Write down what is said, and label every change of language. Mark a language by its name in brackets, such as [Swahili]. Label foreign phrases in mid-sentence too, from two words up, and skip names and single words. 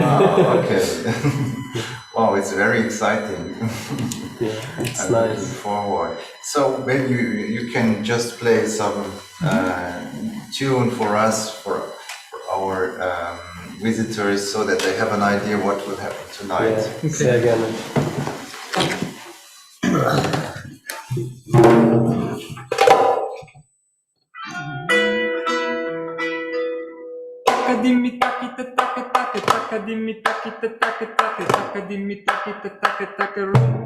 [English] Wow. Okay. Wow, it's very exciting. Yeah, it's I'm looking nice. forward. So maybe you can just play some tune for us, for our visitors, so that they have an idea what will happen tonight. Yeah, [German] sehr gerne. Takadimi takita taka taka takadimi takita taka taka takadimi takita taka taka room.